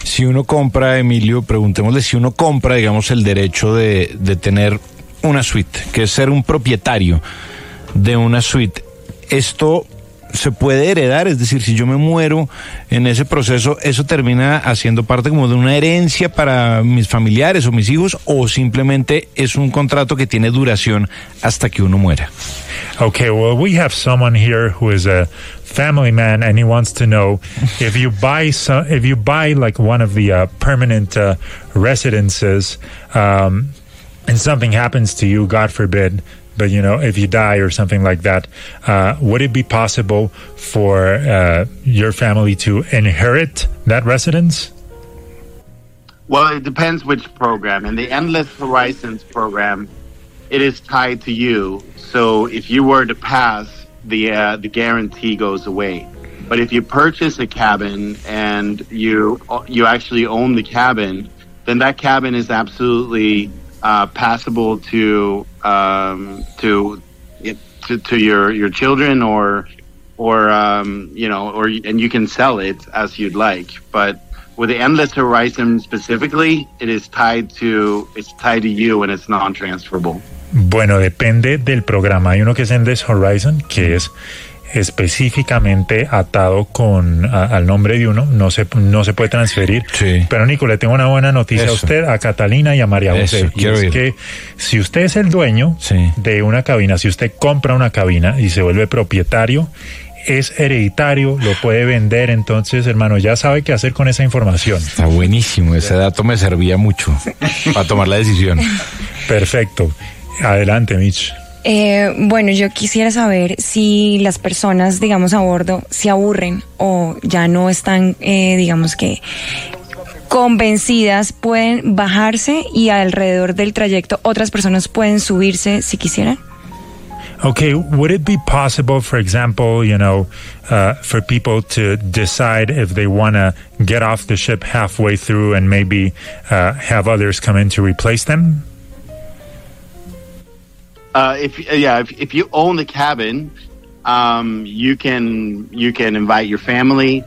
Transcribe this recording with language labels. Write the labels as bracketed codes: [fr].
[es] Si uno compra, Emilio, preguntémosle, si uno compra, digamos, el derecho de tener una suite, que es ser un propietario de una suite, ¿esto se puede heredar? Es decir, si yo me muero en ese proceso, ¿eso termina haciendo parte como de una herencia para mis familiares o mis hijos, o simplemente es un contrato que tiene duración hasta que uno muera? [en] Okay, well, we have someone here who is a family man, and he wants to know if you buy some, if you buy like one of the permanent residences, and something happens to you, God forbid, but you know, if you die or something like that, would it be possible for your family to inherit that residence? Well, it depends which program. In the Endless Horizons program, it is tied to you. So if you were to pass, the guarantee goes away. But if you purchase a cabin and you actually own the cabin, then that cabin is absolutely passable to your children or and you can sell it as you'd like. But with the Endless Horizon specifically, it's tied to you and it's non-transferable. [es] Bueno, depende del programa. Hay uno que es Endless Horizon, que es específicamente atado con al nombre de uno. No se puede transferir. Sí. Pero, Nico, le tengo una buena noticia a usted, a Catalina y a María José. Eso, y es que si usted es el dueño de una cabina, si usted compra una cabina y se vuelve propietario, es hereditario, lo puede vender. Entonces, hermano, ya sabe qué hacer con esa información. Está buenísimo. Ese dato me servía mucho para tomar la decisión. Perfecto. Adelante, Mitch. Bueno, yo quisiera saber si las personas, digamos, a bordo se aburren o ya no están, digamos que, convencidas, pueden bajarse y alrededor del trayecto otras personas pueden subirse si quisieran. [en] Okay, would it be possible, for example, you know, for people to decide if they want to get off the ship halfway through and maybe have others come in to replace them? If you own the cabin, you can invite your family.